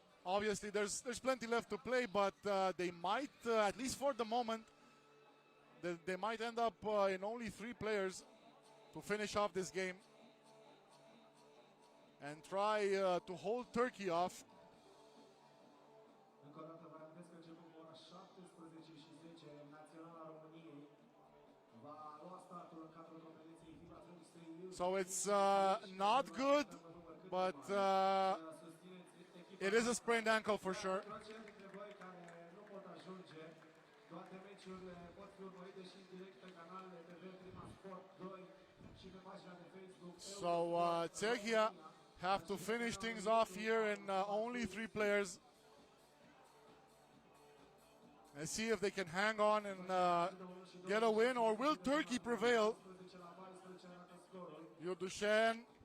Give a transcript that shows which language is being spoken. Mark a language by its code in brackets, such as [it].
[en] Obviously, there's plenty left to play, but they might, at least for the moment, they might end up in only 3 players to finish off this game and try to hold Turkey off. [ro] Încă o dată vă amintesc că începând cu ora 17:10 Naționala României va lua startul în cadrul competiției FIBA 3x3 U21. [en] So it's not good, but it is a sprained ankle for sure. [ro] Cei dintre voi care nu pot ajunge, toate meciurile pot fi urmărite și în direct pe canalele TV Prima Sport 2 și pe pagina de Facebook. [en] So Czechia have to finish things off here in only 3 players. And see if they can hang on and get a win, or will Turkey prevail? Yurdushen.